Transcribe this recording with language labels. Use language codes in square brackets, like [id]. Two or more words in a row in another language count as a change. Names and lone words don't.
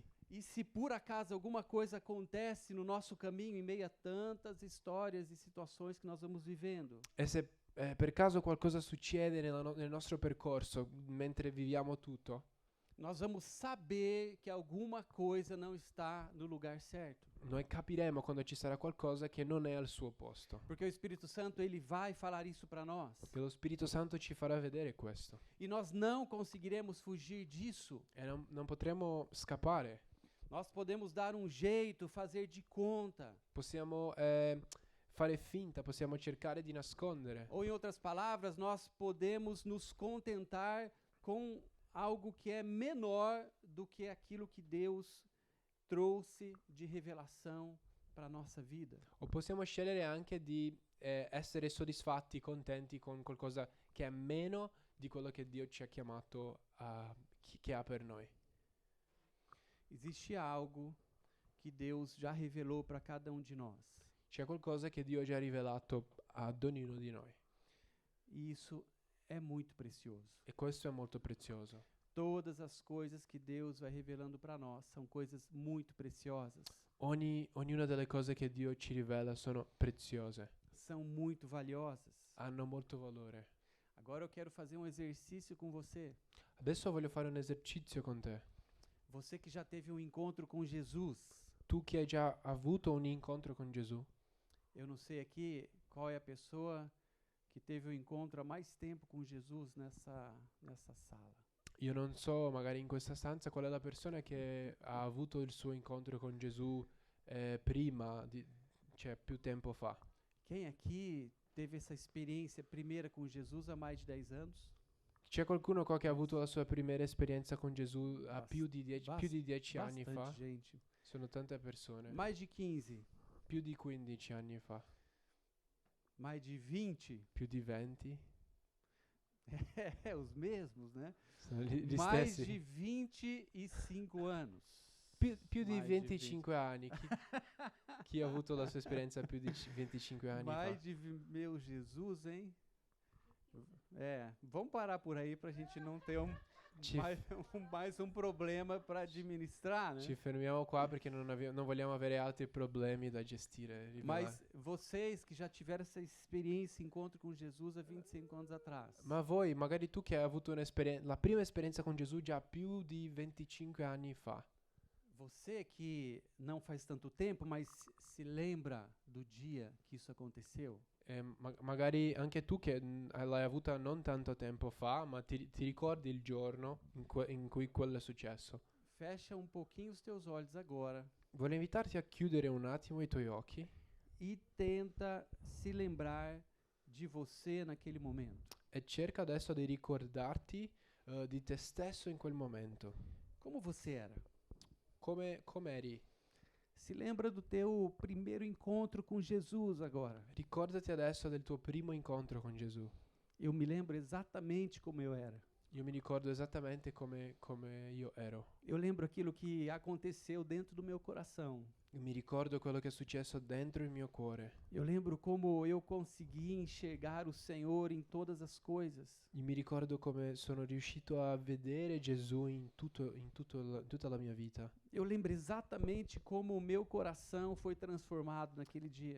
[pt] E se por acaso alguma coisa acontece no nosso caminho em meio a tantas histórias e situações que nós vamos vivendo, [it] E se per caso qualcosa succede nel nostro percorso, mentre viviamo tutto, [pt] nós vamos saber que alguma coisa não está no lugar certo. [it] noi capiremo quando ci sarà qualcosa che non è al suo posto. [pt] Porque o Espírito Santo, ele vai falar isso para nós. [it] Perché lo Spirito Santo ci farà vedere questo. [pt] E nós não conseguiremos fugir disso. [it] E non potremo scappare. [pt] Nós podemos dar um jeito, fazer de conta. [it] Possiamo fare finta, possiamo cercare di nascondere. [pt] Ou em outras palavras, nós podemos nos contentar com algo que é menor do que aquilo que Deus trouxe de revelação para a nossa vida. [it] O possiamo scegliere anche di essere soddisfatti, contenti con qualcosa che è meno di quello che Dio ci ha chiamato che ha per noi. [pt] Existe algo que Deus já revelou para cada um de nós. [it] C'è qualcosa che Dio ha già rivelato ad ognuno di noi. [pt] E isso é muito precioso. [it] E questo è molto prezioso. [pt] Todas as coisas que Deus vai revelando para nós são coisas muito preciosas. [it] Ognuna delle cose che Dio ci rivela sono preziose, [pt] São muito valiosas. [it] hanno molto valore. [pt] Agora eu quero fazer um exercício com você. [it] Adesso voglio fare un esercizio con te. [pt] Você que já teve um encontro com Jesus. [it] Tu che hai già avuto un incontro con Gesù, [pt] Eu não sei aqui qual é a pessoa que teve um encontro há mais tempo com Jesus nessa sala. [it] io non so magari in questa stanza qual è la persona che ha avuto il suo incontro con Gesù prima, cioè più tempo fa. [pt] Quem aqui teve essa experiência primeira com Jesus há mais de 10 anos? [it] C'è qualcuno qua che ha avuto la sua prima esperienza con Gesù a più di 10 anni fa? [pt] Bastante gente. [it] Sono tante persone. [pt] Mais de 15, [it] Più di 15 anni fa, [pt] mais de 20, [it] più di 20, [pt] Os mesmos, né? [it] Sono gli [pt] Mais [it] stessi. [pt] de 25 anos. [it] Più di [pt] Mais de [it] 25 anni. Chi ha avuto la sua esperienza più di 25 anni fa? [pt] Mais de meu Jesus, hein? Vamos parar por aí para a gente não ter [it] Ci, [pt] mais um problema para administrar, né? [it] ci fermiamo qua perché non vogliamo avere altri problemi da gestire. [pt] Mas vocês que já tiveram essa experiência, encontro com Jesus há 25 anos atrás. [it] Ma voi, magari tu che hai avuto la prima esperienza con Gesù già più di 25 anni fa. [pt] Você que não faz tanto tempo, mas se lembra do dia que isso aconteceu? [it] Magari anche tu che l'hai avuta non tanto tempo fa, ma ti ricordi il giorno in cui quello è successo. [pt] Fecha um pouquinho os teus olhos agora [it] Voglio invitarti a chiudere un attimo i tuoi occhi [pt] e tenta se lembrar de você naquele momento. [it] e cerca adesso di ricordarti di te stesso in quel momento. [pt] Como você era? [it] Come eri? [pt] Se lembra do teu primeiro encontro com Jesus agora. [it] Ricordati adesso del tuo primo incontro con Gesù. [pt] Eu me lembro exatamente como eu era. [it] Io mi ricordo esattamente come io ero. [pt] Eu lembro aquilo que aconteceu dentro do meu coração. [it] Io mi ricordo quello che è successo dentro il mio cuore. [pt] Eu lembro como eu consegui enxergar o Senhor em todas as coisas. [it] Io mi ricordo come sono riuscito a vedere Gesù in tutta la mia vita. [pt] Eu lembro exatamente como o meu coração foi transformado naquele dia.